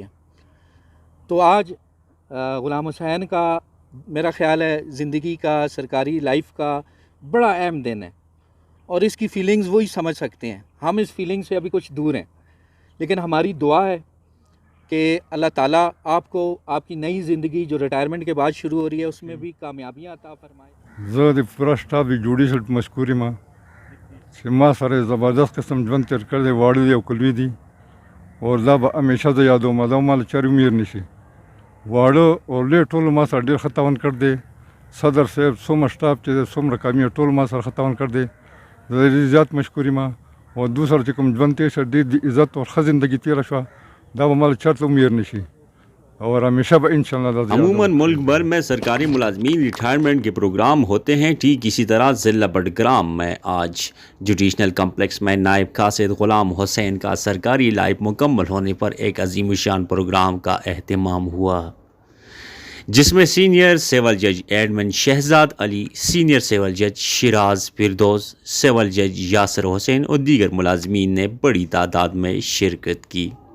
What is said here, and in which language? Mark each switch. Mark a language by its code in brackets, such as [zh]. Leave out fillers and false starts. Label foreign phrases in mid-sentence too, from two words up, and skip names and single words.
[ur] تو آج غلام حسین کا میرا خیال ہے زندگی کا، سرکاری لائف کا بڑا اہم دن ہے، اور اس کی فیلنگز وہی سمجھ سکتے ہیں. ہم اس فیلنگ سے ابھی کچھ دور ہیں، لیکن ہماری دعا ہے کہ اللہ تعالیٰ آپ کو آپ کی نئی زندگی جو ریٹائرمنٹ کے بعد شروع ہو رہی ہے اس میں بھی کامیابیاں عطا فرمائے. [ps] زه د پوره سټاف د جوړې سره مشکور یم چې ما سره زبردست قسم ژوند تېر کړی دی. واړه دي او کلوي دي، او دا به همیشه زه یادوم. دا مال چارې امیر نشي. واړه او لوی ټولو ما سره ډېر ښه تعاون کړی دی. صدر صاحب څومره سټاف چې دی څومره کامي ټول ما سره ښه تعاون کړی دی. زه ډېر زیات مشکور یم. او دوی سره چې کوم ژوند تېر شو ډېر د عزت او ښه زندګي تېره شوه. دا به مال چرته امیر نشي [ur] اور ہمیشہ انشاءاللہ. عموماً ملک بھر میں سرکاری ملازمین ریٹائرمنٹ کے پروگرام ہوتے ہیں. ٹھیک اسی طرح ضلع بڈگرام میں آج جوڈیشنل کمپلیکس میں نائب قاصد غلام حسین کا سرکاری لائف مکمل ہونے پر ایک عظیم الشان پروگرام کا اہتمام ہوا، جس میں سینئر سول جج ایڈمن شہزاد علی، سینئر سول جج شیراز فردوس، سول جج یاسر حسین اور دیگر ملازمین نے بڑی تعداد میں شرکت کی.